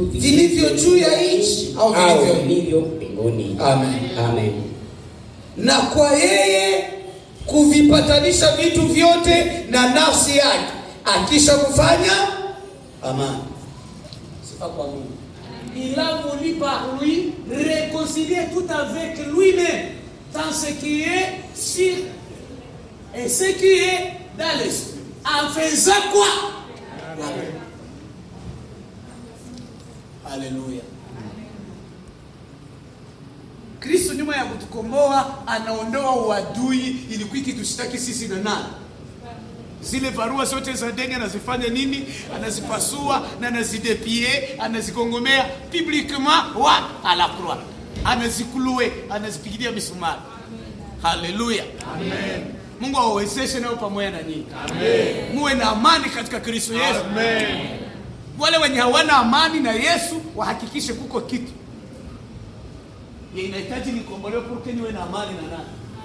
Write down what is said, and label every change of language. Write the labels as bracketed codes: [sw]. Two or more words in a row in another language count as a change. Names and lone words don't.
[sw] vilivyo juu ya nchi au vilivyo mbinguni. Amen. Amen. Na kwa yeye kuvipatanisha vitu vyote na nafsi yake, akisha kufanya amani. Sifa kwa Mungu. [fr] Il a voulu par lui réconcilier tout avec lui-même, dans ce qui est sur et ce qui est dans l'esprit. En faisant quoi? [sw] Amen. Haleluya. Kristo nyuma ya kutukomboa anaondoa uadui ili kwiki tushtaki sisi na nani. Zile barua zote za deni anazifanya nini? Anazipasua na anazidepie, anazikongomea [fr] publiquement à la croix. [sw] Anazikulue, anazipigilia misumari. Haleluya. Amen. Mungu awawezeshe nao pamoja na nyinyi. Amen. Muwe na amani katika Kristo Yesu. Amen. Wale wenye hawana amani na Yesu wahakikishe kuko kitu. Inahitaji nikombolewe porque niwe na amani na nani?